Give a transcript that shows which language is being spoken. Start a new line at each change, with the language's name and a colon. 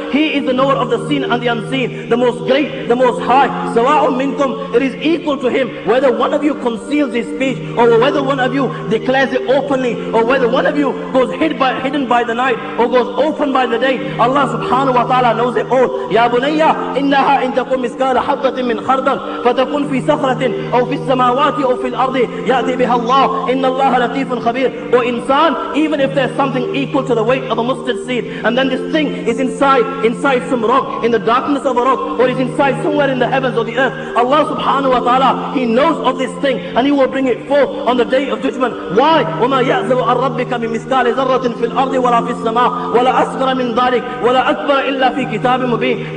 English: He is the knower of the seen and the unseen, the most great, the most high.
Arabic: سواء منكم,
English: it is equal to Him whether one of you conceals His speech or whether one of you declares it openly, or whether one of you goes hidden by the night or goes open by the day. Allah subhanahu wa ta'ala knows it all.
Arabic: يا بني إنها إن تكن مثقال حبة من خردل فتكن في صخرة أو في السماوات أو في الأرض يأتي بها الله إن الله لطيف خبير.
English: Or insan, even if there's something equal to the weight of a mustard seed, and then this thing is inside some rock, in the darkness of a rock, or is inside somewhere in the heavens or the earth, Allah subhanahu wa ta'ala, He knows of this thing, and He will bring it forth on the day of judgment. Why?
Arabic: وَمَا يَعْزَبُ عَنْ رَبِّكَ مِنْ مِثْقَالِ ذَرَّةٍ فِي الْأَرْضِ وَلَا فِي السَّمَاءِ وَلَا أَصْغَرَ مِنْ ذَلِكَ وَلَا أَكْبَرَ إِلَّا فِي كِتَابٍ مُبِينٍ.